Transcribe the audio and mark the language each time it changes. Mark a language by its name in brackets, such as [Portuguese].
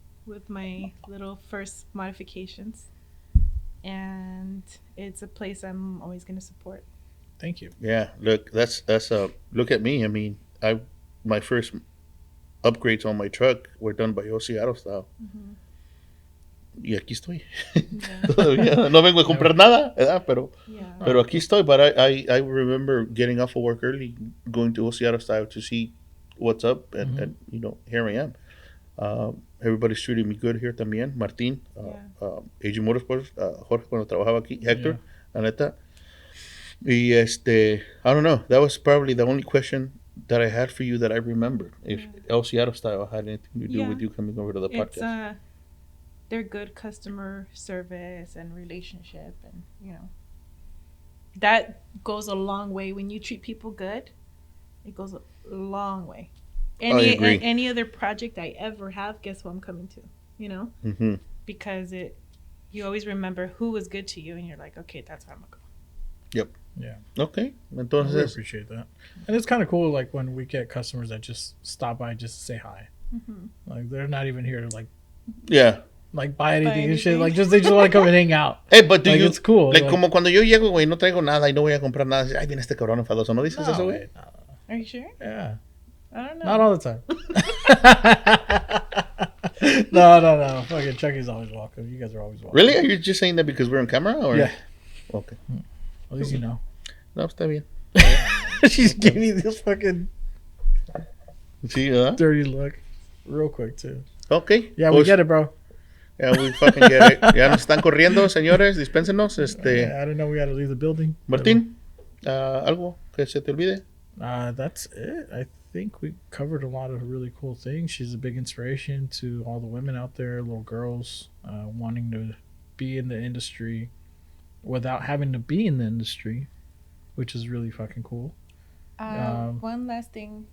[English] with my little first modifications. And it's a place I'm always going to support. Thank you. Yeah, look, that's look at me. I mean, my first upgrades on my truck were done by Seattle style. [Spanish] Y aquí estoy. [English] Yeah. [Spanish] Todavía no vengo a comprar nada, ¿verdad? [English] Yeah. [Spanish] Pero aquí estoy. [English] But I remember getting off of work early, going to Seattle style to see what's up, and you know, here I am. Everybody's treating me good here también. Martín, AG Motorsports, Jorge [Spanish] cuando trabajaba aquí, [English] Hector, [Spanish] la neta. [English] Y I don't know. That was probably the only question that I had for you that I remembered. If El Seattle style had anything to do with you coming over to the podcast. They're good customer service and relationship, and you know that goes a long way. When you treat people good, it goes a long way. I agree. Any other project I ever have, guess who I'm coming to? You know, because you always remember who was good to you, and you're like, okay, that's where I'm gonna go. Yep. Yeah. Okay. I [Spanish] Entonces, [English] really appreciate that. And it's kind of cool, like when we get customers that just stop by just to say hi. Like they're not even here to yeah. like buy anything and shit. Like they just want to come and hang out. Hey, but do like, you? It's cool. [Spanish] Like como cuando yo llego, güey, no traigo nada y no voy a comprar nada. Ay, viene este cabrón enfadoso. ¿No dices eso, güey? No. [English] Are you sure? Yeah. I don't know. Not all the time. No. Fucking Chucky's always welcome. You guys are always welcome. Really? Are you just saying that because we're on camera? Or? Yeah. Okay. At least you know. [Spanish] No, está bien. [English] She's giving me this fucking [Spanish] Sí, [English] dirty look real quick, too. Okay. Yeah, we get it, bro. Yeah, we fucking get it. [Spanish] Ya nos están corriendo, señores. Dispénsenos. [English] I didn't know we had to leave the building. [Spanish] Martín, algo que se te olvide? [English] That's it. I think we covered a lot of really cool things. She's a big inspiration to all the women out there, little girls, wanting to be in the industry without having to be in the industry, which is really fucking cool. One last thing.